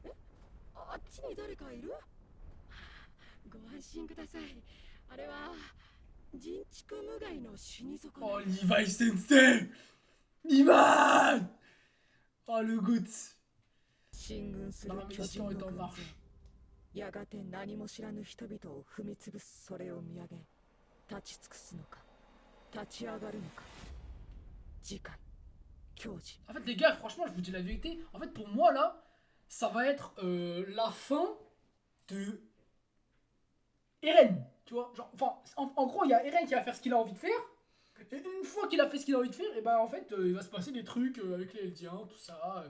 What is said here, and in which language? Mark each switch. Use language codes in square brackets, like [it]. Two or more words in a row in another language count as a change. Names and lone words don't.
[fr] Oh, Levi Sensei. Levi. Oh, le goût. La mission est en marche. [ja] やがて何も知らぬ人々を踏み潰すそれを見上げ立ち尽くすのか立ち上がるのか次回教授 [fr] En fait, les gars, franchement, je vous dis la vérité. En fait, pour moi, là, ça va être la fin de Eren. Tu vois, genre, enfin, en gros, il y a Eren qui va faire ce qu'il a envie de faire. Et une fois qu'il a fait ce qu'il a envie de faire, et ben en fait, il va se passer des trucs avec les Eldiens, tout ça.